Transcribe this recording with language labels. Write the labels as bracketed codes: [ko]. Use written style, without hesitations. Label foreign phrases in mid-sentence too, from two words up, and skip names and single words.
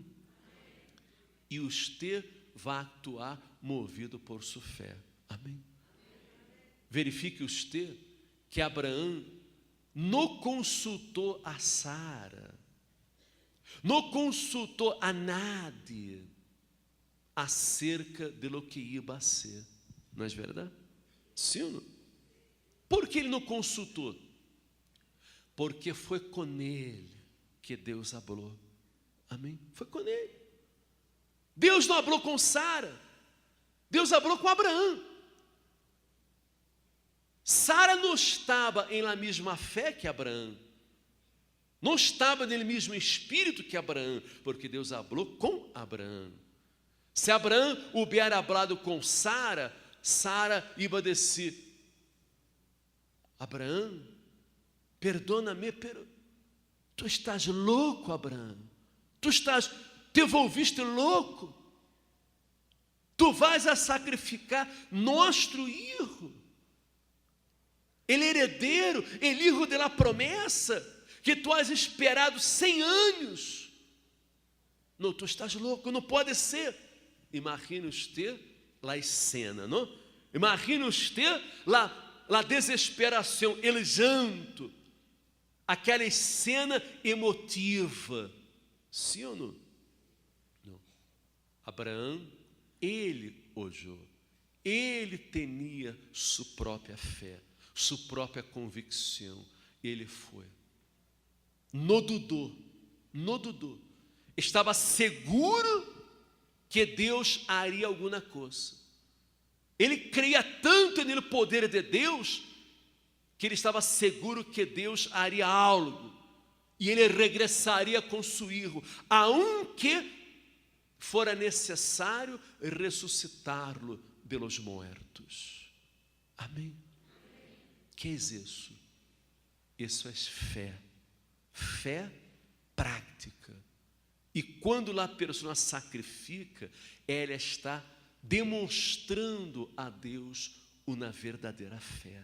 [pt] E você vai actuar movido por sua fé. Amém? Verifique você que Abraão não consultou a Sara, não consultou [es] a nadie acerca de lo que [pt] ia a ser. Não é verdade? Sim ou não? Por que ele não consultou? Porque foi com ele que Deus falou. Amém? Foi com ele. Deus não falou com Sara. Deus falou com Abraão. Sara não estava em la mesma fé que Abraão. Não estava no mesmo espírito que Abraão, porque Deus falou com Abraão. Se Abraão [es] hubiera hablado [pt] com Sara, Sara iba a dizer: Abraão, perdona-me, pero tu estás louco, Abraão. [es] Te volviste louco. [pt] Tu vais a sacrificar nosso hijo. [es] El heredero, el hijo de la promessa, que tu has esperado 100 anos. [pt] Não, tu estás louco, não pode ser. Imagina usted a escena, não? Imagina usted a desesperação, [es] el llanto, [pt] aquela cena emotiva. Sim ou não? Não. Abraão, ele ojou. Ele tinha sua própria fé, sua própria convicção. Ele foi. Não dudou, não dudou. Estava seguro que Deus haria alguma coisa. Ele cria tanto no poder de Deus, que ele estava seguro que Deus haria algo. E ele regressaria com seu filho, aunque fora necessário ressuscitá-lo [es] de los muertos. [pt] Amém? Que é isso? Isso é fé. Fé prática. E quando a pessoa sacrifica, ela está demonstrando a Deus uma verdadeira fé.